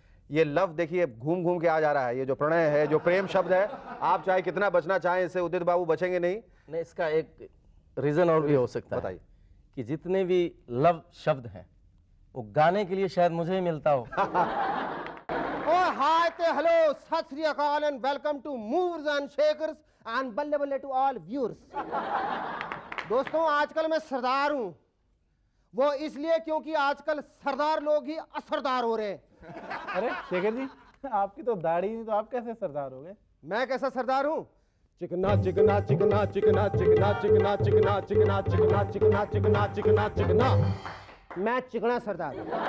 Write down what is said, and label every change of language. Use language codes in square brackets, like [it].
[hi] ये लव देखिए घूम घूम के आ जा रहा है, ये जो प्रणय है, जो प्रेम शब्द है, आप चाहे कितना बचना चाहें इससे उदित बाबू बचेंगे नहीं। नहीं, इसका एक रीजन और भी हो सकता है। बताइए। कि जितने भी लव शब्द हैं वो गाने के लिए शायद मुझे ही मिलता हो। [en] Oh, hi, hello, Sat Sri Akal and welcome to Movers and Shakers and बल्ले बल्ले to all viewers। [hi] दोस्तों, आजकल मैं सरदार हूँ, वो इसलिए क्योंकि आजकल सरदार लोग ही असरदार हो रहे हैं। अरे शेखर जी, आपकी तो दाढ़ी नहीं, तो आप कैसे सरदार हो गए? मैं कैसा सरदार हूँ? चिकना चिकना चिकना चिकना चिकना चिकना चिकना चिकना चिकना चिकना चिकना चिकना चिकना, मैं चिकना सरदार हूँ।